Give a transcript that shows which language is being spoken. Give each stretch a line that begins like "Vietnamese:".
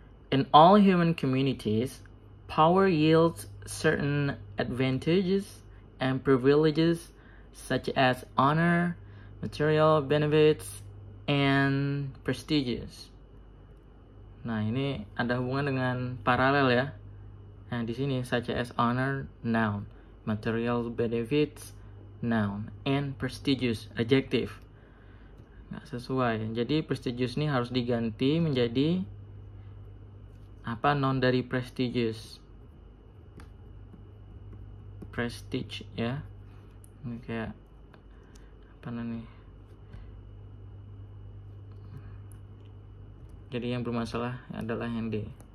English: In all human communities, power yields certain advantages and privileges such as honor, material benefits, and prestigious.
Indonesian: Nah, ini ada hubungan dengan paralel ya. Nah, di sini
English: such as honor, noun, material benefits, noun, and prestigious, adjective.
Indonesian: Nggak sesuai. Jadi prestigious ini harus diganti menjadi noun dari prestigious. Prestige ya. Ini kayak Jadi yang bermasalah adalah yang D.